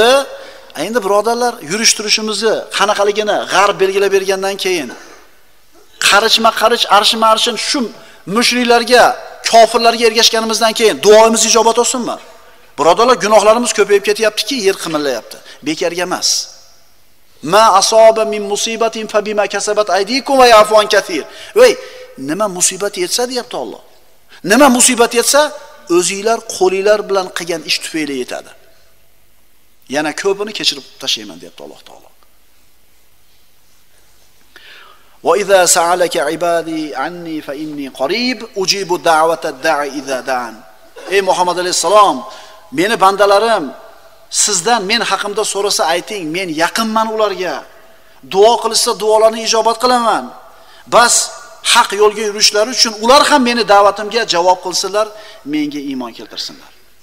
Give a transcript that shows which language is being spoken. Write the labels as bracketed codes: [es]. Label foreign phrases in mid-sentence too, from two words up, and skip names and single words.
[uz] Endi birodarlar, yurish-turishimizni qanaqaligini g'arb belgilab bergandan keyin qarishma-qarich, arshinma-arshin shu mushriklarga, kofirlarga ergashganimizdan keyin duoimiz ijobat olsinmi? Birodarlar, gunohlarimiz ko'payib ketyaptiki, yer qimirlayapti. Bekarga emas. [ar] ما أصاب من مصيبة فبما كسبت أيديكم ويعفو عن كثير. [uz] Voy, nima musibat yetsa deyapti Alloh. Nima musibat yetsa, o'zingizlar qo'lingizlar bilan qilgan ish tufayli yetadi. Yana ko'pini kechirib tashlayman deyapti Alloh taolo. [ar] وإذا سألك عبادي عني فإني قريب أجيب دعوة الداع إذا دعان. [uz] Ey Muhammad alayhisalom, meni bandalarim sizdan men haqimda so'rasa ayting, men yaqinman ularga. Duo qilsa duolarni ijobat qilaman. Bas haq yo'lga yurishlari uchun ular ham meni da'vatimga javob qilsinlar, menga iymon keltirsinlar.